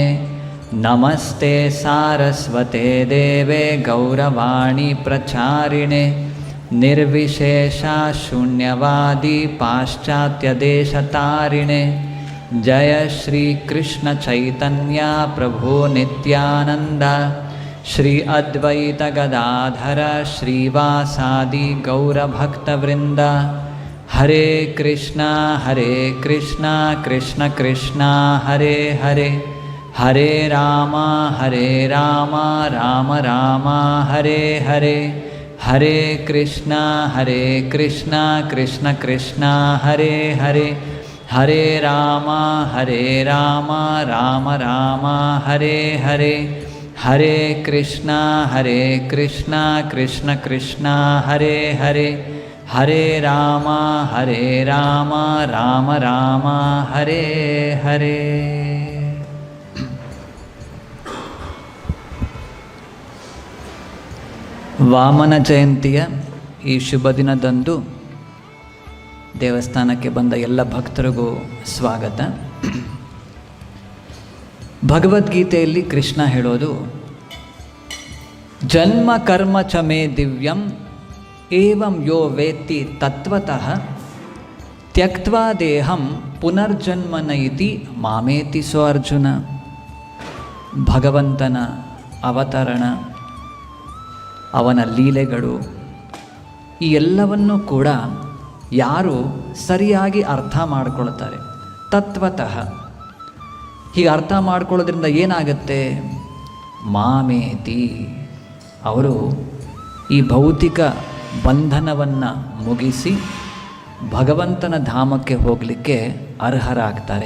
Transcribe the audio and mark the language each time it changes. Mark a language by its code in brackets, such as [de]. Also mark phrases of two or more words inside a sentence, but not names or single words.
[sa] नमस्ते सारस्वते देवे गौरवाणी प्रचारिणे निर्विशेषा शून्यवादी पाश्चात्यदेशतारिणे। जय श्री कृष्ण चैतन्य प्रभु नित्यानंद श्री अद्वैत गदाधर श्रीवासादि गौरभक्तवृंद। हरे कृष्णा कृष्ण कृष्ण हरे हरे, हरे राम राम राम हरे हरे। हरे कृष्णा कृष्ण कृष्ण हरे हरे, हरे राम राम राम हरे हरे। हरे कृष्णा कृष्ण कृष्ण हरे हरे, हरे राम राम राम हरे हरे। [kn] ವಾಮನ ಜಯಂತಿಯ ಈ ಶುಭ ದಿನದಂದು ದೇವಸ್ಥಾನಕ್ಕೆ ಬಂದ ಎಲ್ಲ ಭಕ್ತರಿಗೂ ಸ್ವಾಗತ. ಭಗವದ್ಗೀತೆಯಲ್ಲಿ ಕೃಷ್ಣ ಹೇಳೋದು, [sa] ಜನ್ಮ ಕರ್ಮ ಚ ಮೇ ದಿವ್ಯಂ ಏವಂ ಯೋ ವೇತ್ತಿ ತತ್ವತಃ ತ್ಯಕ್ತ್ವಾ ದೇಹಂ ಪುನರ್ಜನ್ಮನ ಇತಿ ಮಾಮೇತಿ ಸೋ ಅರ್ಜುನ. [kn] ಭಗವಂತನ ಅವತರಣ, ಅವನ ಲೀಲೆಗಳು, ಈ ಎಲ್ಲವನ್ನೂ ಕೂಡ ಯಾರು ಸರಿಯಾಗಿ ಅರ್ಥ ಮಾಡಿಕೊಳ್ತಾರೆ, ತತ್ವತಃ ಹೀಗೆ ಅರ್ಥ ಮಾಡ್ಕೊಳ್ಳೋದ್ರಿಂದ ಏನಾಗುತ್ತೆ, ಮಾಮೇತಿ, ಅವರು ಈ ಭೌತಿಕ ಬಂಧನವನ್ನು ಮುಗಿಸಿ ಭಗವಂತನ ಧಾಮಕ್ಕೆ ಹೋಗಲಿಕ್ಕೆ ಅರ್ಹರಾಗ್ತಾರೆ.